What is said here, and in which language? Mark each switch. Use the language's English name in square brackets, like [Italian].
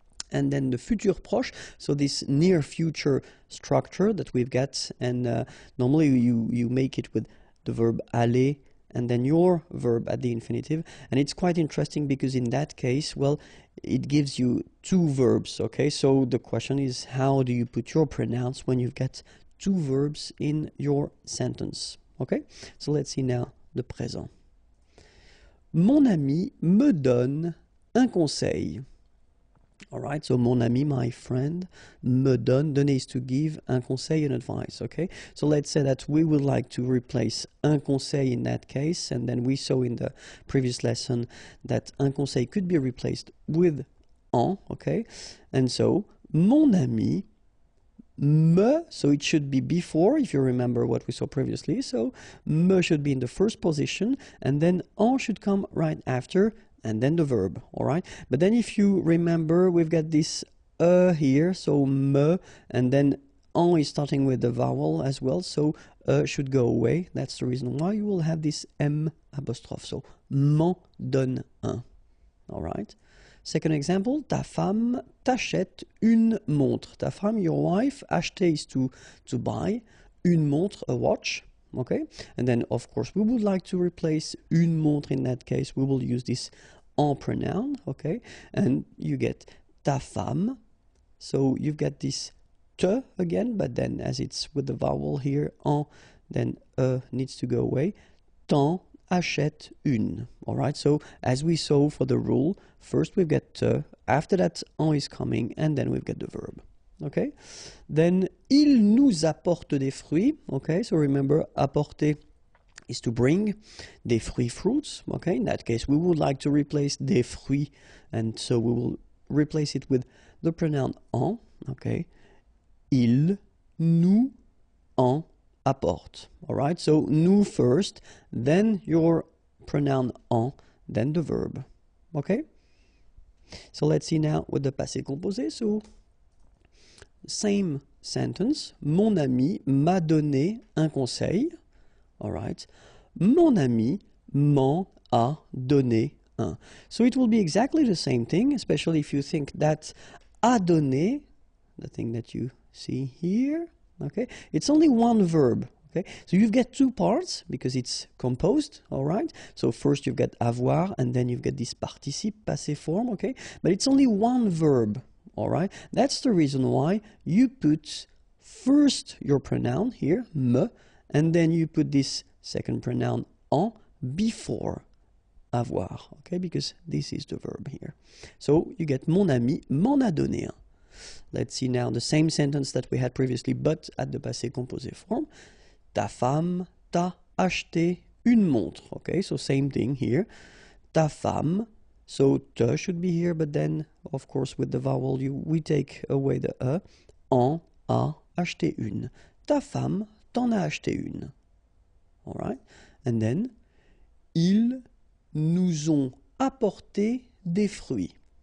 [English] And then the futur proche, so this near future structure that we've got, and normally you make it with the verb aller, and then your verb at the infinitive. And it's quite interesting because in that case, well, it gives you two verbs, okay? So the question is, how do you put your pronouns when you've got two verbs in your sentence, okay? So let's see now the présent. [French] Mon ami me donne un conseil. [English] All right, so mon ami, my friend, me donne, donner is to give, un conseil, an advice, okay? So let's say that we would like to replace un conseil in that case, and then we saw in the previous lesson that un conseil could be replaced with en, okay? And so, mon ami, me, so it should be before, if you remember what we saw previously, so me should be in the first position, and then en should come right after, and then the verb, all right? But then if you remember, we've got this here, so me, and then en is starting with the vowel as well, so should go away. That's the reason why you will have this M apostrophe, so [French] m'en donne un, [English] all right? [French] Second example, ta femme t'achète une montre. [English] Ta femme, your wife, acheter is to buy, une montre, a watch. Okay, and then of course we would like to replace une montre. In that case, we will use this en pronoun. Okay, and you get ta femme. So you've got this te again, but then as it's with the vowel here en, then needs to go away. [French] T'en achète une. [English] All right. So as we saw for the rule, first we've got te. After that, en is coming, and then we've got the verb. Okay, then [French] Il nous apporte des fruits. [English] Okay, so remember, apporter is to bring des fruits, fruits. Okay, in that case, we would like to replace des fruits, and so we will replace it with the pronoun en. [French] Okay, il nous en apporte. [English] All right, so nous first, then your pronoun en, then the verb. Okay, so let's see now with the passé composé. So same sentence. [French] Mon ami m'a donné un conseil. All right. Mon ami m'en a donné un. [English] So it will be exactly the same thing, especially if you think that a donné, the thing that you see here, okay, it's only one verb. Okay, so you've got two parts because it's composed, all right? So first you've got avoir and then you've got this participe passé form, okay? But it's only one verb, all right? That's the reason why you put first your pronoun here, me, and then you put this second pronoun en before avoir, okay? Because this is the verb here. So you get [French] mon ami m'en a donné un. [English] Let's see now the same sentence that we had previously, but at the passé composé form. [French] Ta femme t'a acheté une montre. [English] Okay, so same thing here. Ta femme, so te should be here, but then, of course, with the vowel, we take away the e. [French] En a acheté une. Ta femme t'en a acheté une. [English] All right, and then, [French] ils nous ont apporté des fruits.